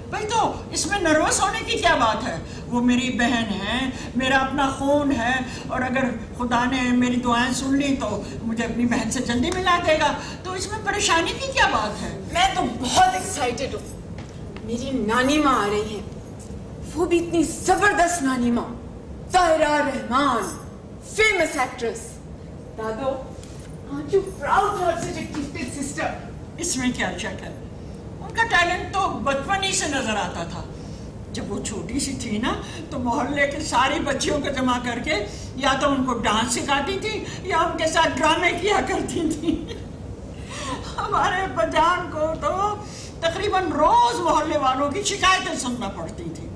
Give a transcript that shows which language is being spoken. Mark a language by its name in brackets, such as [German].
[Hindi] भाई तो इसमें नर्वस होने की क्या बात है? वो मेरी बहन है, मेरा अपना खून है, और अगर खुदा ने मेरी दुआएं सुन ली तो मुझे अपनी बहन से जल्दी मिला देगा। तो इसमें परेशानी की क्या बात है? मैं तो बहुत एक्साइटेड हूँ। मेरी नानी माँ आ रही है, वो भी इतनी जबरदस्त नानी माँ, ताहिरा रहमान, फेमस एक्ट्रेस। [English] दादो, aren't you proud to have such a gifted sister? [Hindi] इसमें क्या शक है? उनका टैलेंट तो बचपन ही से नजर आता था। जब वो छोटी सी थी ना, तो मोहल्ले के सारी बच्चियों को जमा करके या तो उनको डांस सिखाती थी या उनके साथ ड्रामे किया करती थी। हमारे बजान को तो तकरीबन रोज मोहल्ले वालों की शिकायतें सुनना पड़ती थी।